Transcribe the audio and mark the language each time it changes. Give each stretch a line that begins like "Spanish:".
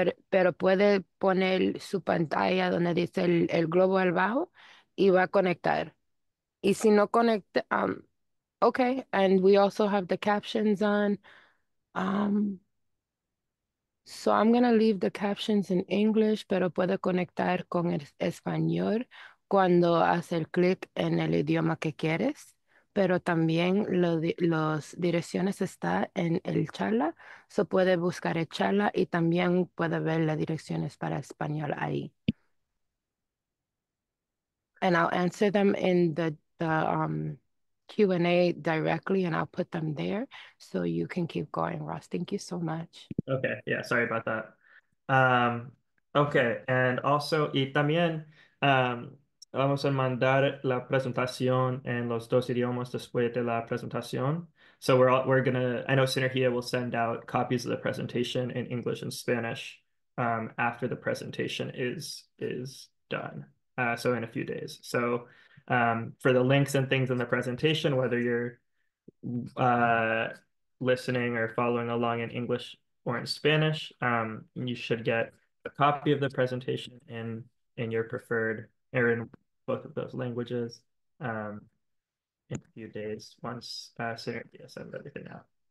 Spanish: Pero puede poner su pantalla donde dice el globo al bajo y va a conectar. Y si no conecta,
English: okay, and we also have the captions on. Um, so I'm gonna leave the captions in English,
Spanish: pero puede conectar con el español cuando hace el clic en el idioma que quieres. Pero también los direcciones está en el charla, so puede buscar el charla y también puede ver las direcciones para español ahí.
English: And I'll answer them in the Q&A directly, and I'll put them there so you can keep going, Ross. Thank you so much. Okay, yeah, sorry about that. Um, okay, and also,
Spanish: y también vamos a mandar la presentación en los dos idiomas después de la presentación.
English: So we're gonna, I know Synergia will send out copies of the presentation in English and Spanish after the presentation is done. So in a few days. So for the links and things in the presentation, whether you're uh, listening or following along in English or in Spanish, you should get a copy of the presentation in your preferred or in both of those languages in a few days once Synergia sends everything out.